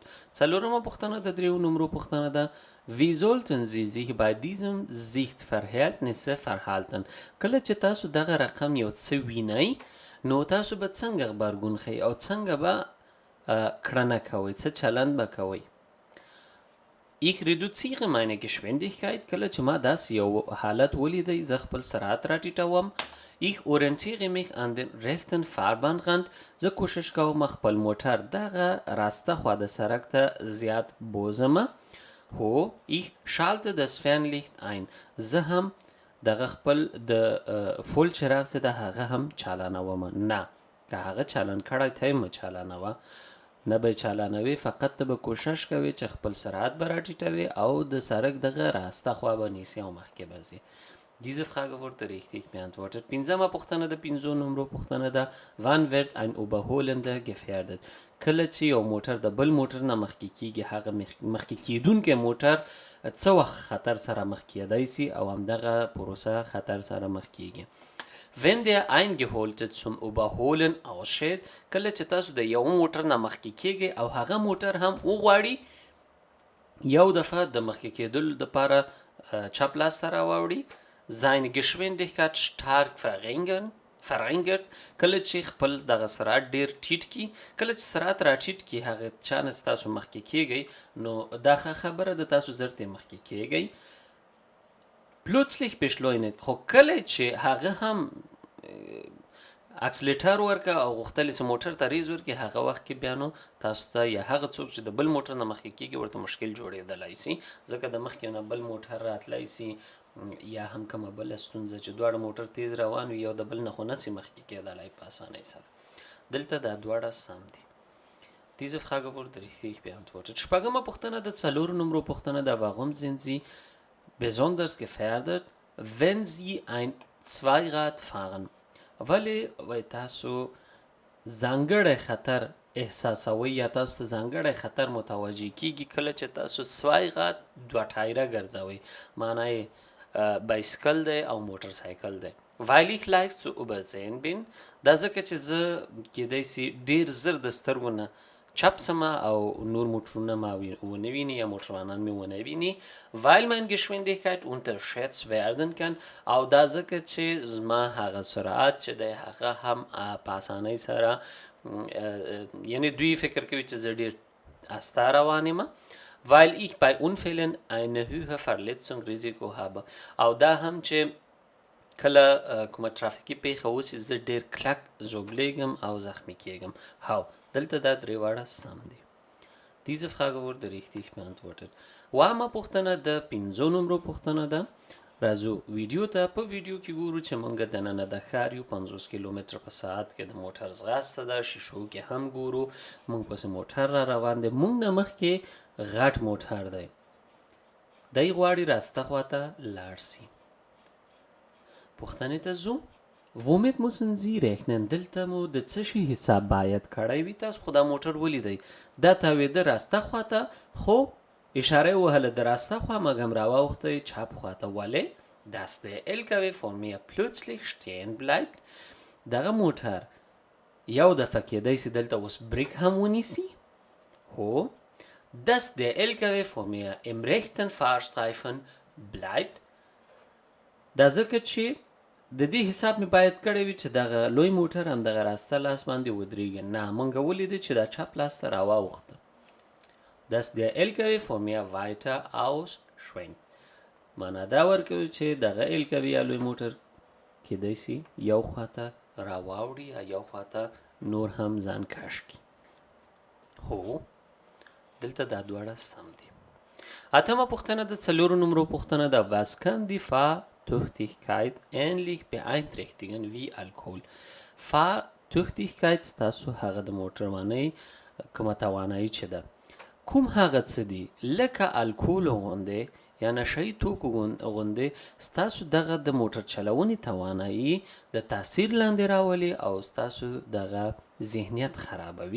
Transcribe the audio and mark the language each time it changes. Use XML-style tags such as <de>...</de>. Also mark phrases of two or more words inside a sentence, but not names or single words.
<ps>څلورمه پوښتنه د دریو نمرو پوښتنه ده</ps> <de>Wie sollten Sie sich bei diesem Sichtverhältnisse verhalten؟</de> <ps>کله چې تاسو دغه رقم یو څه وینئ نو تاسو به څنګه غبرګون ښیئ او څنګه به کړنه کوئ څه چلند به کوئ</ps> <de>Ich reduziere meine Geschwindigkeit</de> <ps>کله چې ما داسې یو حالت ولیدی زه خپل سرعت راټیټوم</ps> <de>Ich orientiere mich an den rechten Fahrbahnrand</de> <ps>زه کوشش کوم خپل موټر دغه راسته خوا د سړک ته زیات بوزم هو</ps> <de>Ich schalte das Fernlicht ein</de> <ps>زه هم دغه خپل د فول چراغ چې د هغه هم چالانوم نه که هغه چالان کړی ته یې مه چالانوه نه به چالانوي فقط ته به کوشش کوي چې خپل سرعت به راټیټوي او د سړک دغه راسته خوا به نیسي او مخکې به ځي</ps> <de>Diese Frage wurde richtig beantwortet.</de> <ps>پنځمه پوښتنه د 5 نمبر پوښتنه ده.</ps> <de>Wann wird ein Überholender gefährdet؟</de> <ps>کله چې یو موټر د بل موټر نه مخکې کیږي هغه مخکې کیدونکی موټر څه وخت خطر سره مخ کیدای سي او همدغه پروسه خطر سره مخ کیږي.</ps> <de>Wenn der Eingeholte zum Überholen aussteht،</de> <ps>کله چې تاسو د یو موټر نه مخکې کیږي او هغه موټر هم وغواړي یو دفعه د مخکې کېدلو دپاره چپ لاس ته راواوړي،</ps> <de>seine Geschwindigkeit stark verringert،</de> <ps>کله چې خپل دغه سرعت ډیر ټیټ کی، کله چې سرعت را ټیټ کی هغه چا نه تاسو مخکې کیږئ نو دا خبره د تاسو زر ترې مخکې کیږئ.</ps> <de>plötzlich beschleunigt،</de> <ps>خو کله چې هغه هم اکسلیټر ورکه او غوښتل چې موټر ته ریز ورکړي هغه وخت کې بیا نو تاسو ته یا هغه څوک چې د بل موټر نه مخکې کیږي ورته مشکل جوړېدلی سي، ځکه د مخکې نه بل موټر راتلی سي یا هم کومه بله ستونزه چې دواړه موټر تیز روان وي یو د بل نه خو نسي مخکې کېدلی په اسانۍ سره. دلته دا دواړه سم دي.</ps> <de>Diese Frage wurde richtig beantwortet.</de> <ps>شپږمه پوښتنه د 4 نمبر پوښتنه ده.</ps> <de>Warum sind Sie besonders gefährdet wenn Sie ein Zweirad fahren؟</de> <ps>ولی وای تاسو ځانګړی خطر احساسوي یا تاسو ته ځانګړی خطر متوجه کیږي کله چې تاسو Zweirad دوه ټایره ګرځوئ، معنی بایسکل دی او موټر سایکل دی.</ps> <de>weil ich leicht zu übersehen bin،</de> <ps>دا ځکه چې زه کیدای سي ډیر زر د سترګو نه چپ سمه او نور موټرونه ما ونه ویني یا موټروانان مې ونه ویني.</ps> <de>weil meine Geschwindigkeit unterschätzt werden kann،</de> <ps>او دا ځکه چې زما هغه سرعت چې دی هغه هم په اسانۍ سره یعنی دوی فکر کوي چې زه ډیر استه روان یم.</ps> <de>weil ich bei Unfällen eine höhere Verletzungsrisiko habe،</de> <ps>او دا هم چې کله کومه ترافیکي پیښه وشي زه ډیر کلک ژوبلیږم او زخمی کیږم. هاو دلته دا درې واړه سم دي.</ps> <de>Diese Frage wurde richtig beantwortet.</de> <ps>اوومه پوښتنه د 5 نمبر پوښتنه ده. راځو ویډیو ته. په ویډیو کې ګورو چې موږ دننه د ښار یو 50 کیلومتر په ساعت کې د موټر ځغاسته ده. شیشو کې هم ګورو موږ پسې موټر را روان دی. موږ نه مخکې غټ موټر دی، دی غواړي راسته خواته لاړ سي. پوښتنې ته ځو.</ps> <de>womit müssen Sie rechnen؟</de> <ps>دلته مو د څه شي حساب باید کړی وي. تاسو خو دا موټر ولیدئ دا تاوېده راسته خواته، خو اشاره یې وهله د راسته خوا مګم راواوښتی چپ خواته.</ps> <de>ولې dass der LKW vor mir plötzlich stehen bleibt،</de> <ps>دغه موټر یو دفعه کېدی سي دلته اوس بریک هم ونیسي.</ps> <de>هو dass der LKW vor mir im rechten Fahrstreifen bleibt،</de> <ps>دا ځکه چې د دې حساب مې باید کړی وي چې دغه لوی موټر هم دغه راسته لاس باندې ودرېږي. نه موږ ولیدې چې دا چپ لاس ته راواوښته.</ps> <de>dass der LKW vor mir weiter ausschwenkt،</de> <ps>معنا دا ورکوي چې دغه LKW یا لوی موټر کېدی سي یو خواته راواوړي یا یو خواته نور هم ځان کش کړي. هو دلته دا دواړه سم دي. اتمه پوښتنه د 4 نمبر پوښتنه ده.</ps> <de>was kann die Fahrtüchtigkeit ähnlich beeinträchtigen wie Alkohol؟</de> <ps>Fahrtüchtigkeit ستاسو هغه د موټروانۍ کومه توانایي چې ده کوم هغه څه دي لکه الکول غوندې یا نشهیي توکو غوندې ستاسو دغه د موټر چلونې توانایي د تاثیر لاندې راولي او ستاسو دغه ذهنیت خرابوي.</ps>